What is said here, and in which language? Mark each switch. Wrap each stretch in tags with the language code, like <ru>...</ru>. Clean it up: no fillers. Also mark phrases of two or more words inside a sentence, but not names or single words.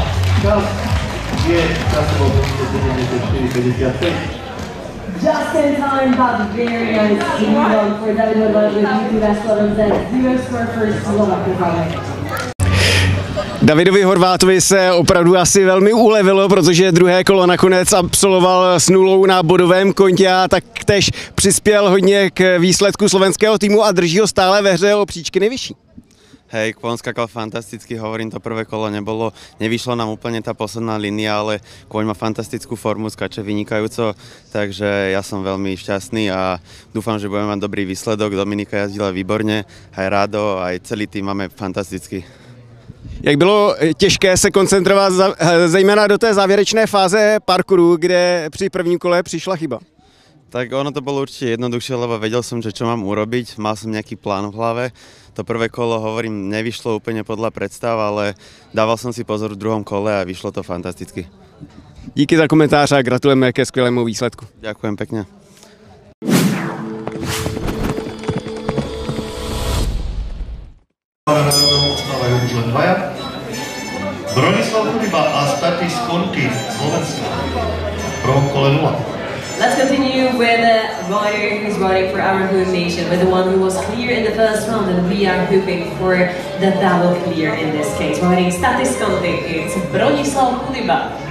<sk>Čas je časovo 74:55.</sk> <en>Just in time, but very nice run for David Horváth with Jutu Wrestler and zero score for Slovak Republic.</en> <cs>Davidovi Horvátovi se opravdu asi velmi ulevilo, protože druhé kolo nakonec absolvoval s 0 na bodovém kontě a taktéž přispěl hodně k výsledku slovenského týmu a drží ho stále ve hře o příčky nejvyšší.</cs> <sk>Hej, Kvon skakal fantasticky, hovorím, to prvé kolo nevyšlo nám úplne tá posledná línia, ale Kvoň má fantastickú formu, skače vynikajúco, takže ja som veľmi šťastný a dúfam, že budeme mať dobrý výsledok. Dominika jazdila výborne, aj Rado, aj celý tým máme fantastický.</sk> <cs>Jak bylo těžké se koncentrovat zejména do té závěrečné fáze parkouru, kde při prvním kole přišla chyba?</cs> <sk>Tak ono to bolo určite jednoduchšie, lebo vedel som, že čo mám urobiť, mal som nejaký plán v hlave. To prvé kolo, hovorím, nevyšlo úplne podľa predstav, ale dával som si pozor v druhom kole a vyšlo to fantasticky.</sk> <cs>Díky za komentář a gratulujeme ke skvělému výsledku.</cs> <sk>Ďakujem pekne. Bronislav Chudiba a Statis Konky, Slovensko. V prvom kole 0.</sk> <en>Let's continue with the rider who's riding for our home nation, with the one who was clear in the first round, and we are hoping for the double clear in this case. Riding Statis Konky, it's Bronislav Chudiba.</en>